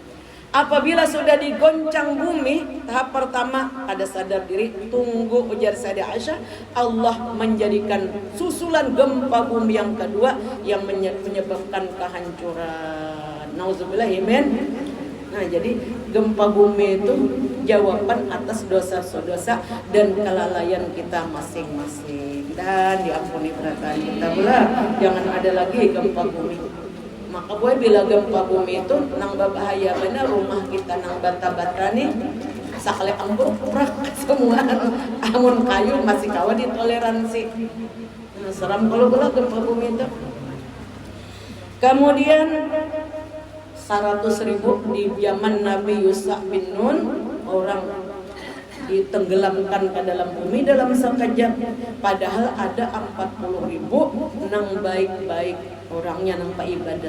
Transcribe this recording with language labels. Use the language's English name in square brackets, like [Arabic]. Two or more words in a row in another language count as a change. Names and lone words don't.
[Indonesian] Apabila sudah digoncang bumi, tahap pertama ada sadar diri, tunggu, ujar Sayyidah Aisyah, Allah menjadikan susulan gempa bumi yang kedua yang menyebabkan kehancuran. [Arabic] نعوذ بالله، آمين. [Indonesian] Nah, jadi gempa bumi itu jawaban atas dosa-dosa dan kelalaian kita masing-masing, dan diampuni perkataan kita pula. Jangan ada lagi gempa bumi. [Banjar] Maka boy bila gempa bumi itu nang bahaya benar, rumah kita nang bata-bata nih sakale ambruk prak semua. Amun kayu masih kawa ditoleransi. [Indonesian] Nah, seram kalau gempa bumi itu. Kemudian 100.000 di zaman Nabi Yusuf bin Nun, orang ditenggelamkan ke dalam bumi dalam sekejap. Padahal ada 40.000 nang baik-baik orangnya nang ibadat.